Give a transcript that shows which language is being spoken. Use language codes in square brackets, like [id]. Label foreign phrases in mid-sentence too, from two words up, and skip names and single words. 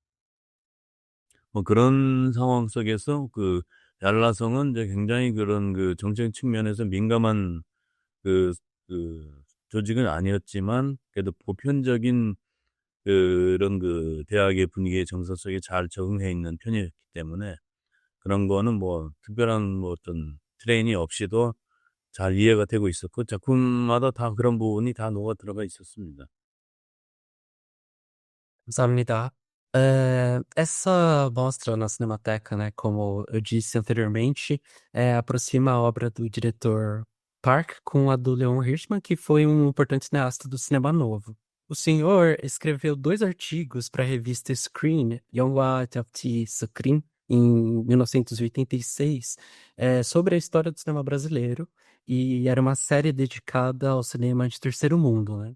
[ko] 뭐 그런 상황 속에서 얄라성은 이제 굉장히 그런 그 정책 측면에서 민감한 그, 조직은 아니었지만, 그래도 보편적인 그런 대학의 분위기의 정서 속에 잘 적응해 있는 편이었기 때문에, 그런 거는 뭐 특별한 뭐 어떤 트레이닝 없이도 잘 이해가 되고 있었고, 작품마다 다 그런 부분이 다 녹아 들어가 있었습니다. 감사합니다. [pt] Essa mostra na Cinemateca, né, como eu disse anteriormente, aproxima a obra do diretor Park com a do Leon Hirschman, que foi um importante cineasta do cinema novo. O senhor escreveu 2 artigos para a revista Screen, Yeonhwa Japji Screen, em 1986, sobre a história do cinema brasileiro, e era uma série dedicada ao cinema de terceiro mundo, né?